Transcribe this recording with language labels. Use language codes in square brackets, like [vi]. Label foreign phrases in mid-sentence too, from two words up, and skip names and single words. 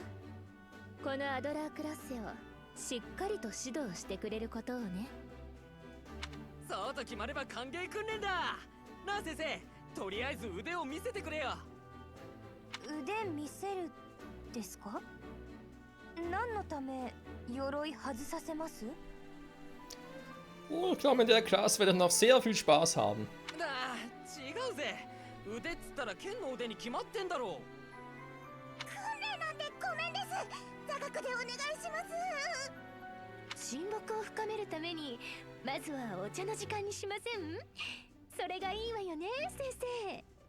[ja] このアドラークラッセをしっかりと指導してくれることをね。そうと決まれば歓迎訓練だ。なあ先生、とりあえず腕を見せてくれよ。腕見せるですか？何のため鎧外させます？ [de] Oh, ich glaube, in der Klasse werde ich noch sehr viel Spaß haben. [ja] ああ、違うぜ。腕っつったら剣の腕に決まってんだろう。訓練なんてごめんです。座学でお願いします。親睦を深めるためにまずはお茶の時間にしません？それがいいわよね、先生。